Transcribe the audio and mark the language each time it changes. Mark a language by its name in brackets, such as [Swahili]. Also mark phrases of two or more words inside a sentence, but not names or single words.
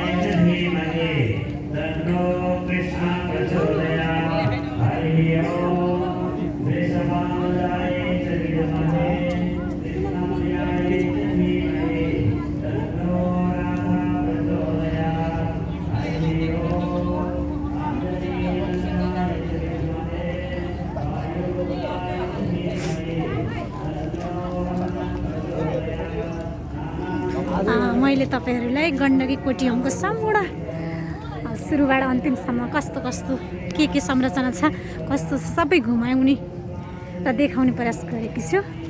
[Sanskrit] च धीमहि तन्नो कृष्णः प्रचोदयात् हरिः ओम् वृषभानुजाय च विद्महे कृष्णाय च धीमहि तन्नो राधा प्रचोदयात् हरिः ओम् आञ्जनेयनन्दनाय च विद्महे वायुपुत्राय च धीमहि तन्नो वरुणः प्रचोदयात्। [Nepali] मैले तपाईँहरूलाई गण्डकी कोटीहोमको सम्पूर्ण सुरुबाट अन्तिमसम्म कस्तो कस्तो के संरचना छ कस्तो सबै घुमाउने र देखाउने प्रयास गरेकी छु।